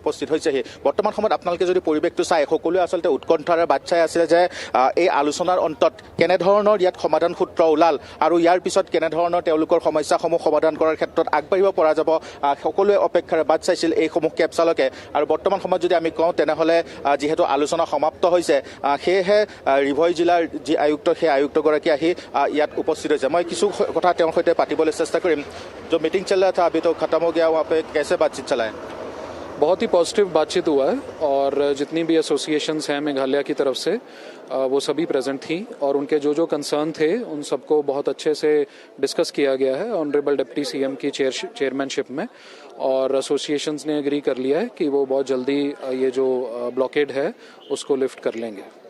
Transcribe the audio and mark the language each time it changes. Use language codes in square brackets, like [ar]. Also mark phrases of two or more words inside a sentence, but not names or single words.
[as] উপস্থিত হৈছেহি বৰ্তমান সময়ত আপোনালোকে যদি পৰিৱেশটো চাই সকলোৱে আচলতে উৎকণ্ঠাৰে বাট চাই আছিলে যে এই আলোচনাৰ অন্তত কেনেধৰণৰ ইয়াত সমাধান সূত্ৰ ওলাল আৰু ইয়াৰ পিছত কেনেধৰণৰ তেওঁলোকৰ সমস্যাসমূহ সমাধান কৰাৰ ক্ষেত্ৰত আগবাঢ়িব পৰা যাব সকলোৱে অপেক্ষাৰে বাট চাইছিল এইসমূহ কেব চালকে আৰু বৰ্তমান সময়ত যদি আমি কওঁ তেনেহ'লে যিহেতু আলোচনা সমাপ্ত হৈছে সেয়েহে ৰিভৈ জিলাৰ যি আয়ুক্ত সেই আয়ুক্তগৰাকী আহি ইয়াত উপস্থিত হৈছে মই কিছু কথা তেওঁৰ সৈতে পাতিবলৈ চেষ্টা কৰিম [hi] जो मीटिंग चल रहा था अभी तो खत्म हो गया वहाँ पे कैसे बातचीत चला है बहुत ही पॉजिटिव बातचीत हुआ है और जितनी भी एसोसिएशंस हैं मेघालय की तरफ से वो सभी प्रेजेंट थी और उनके जो कंसर्न थे उन सबको बहुत अच्छे से डिस्कस किया गया है [en] honourable deputy CM [hi] की चेयरमैनशिप में और एसोसिएशंस ने एग्री कर लिया है कि वो बहुत जल्दी ये जो ब्लॉकेड है उसको लिफ्ट कर लेंगे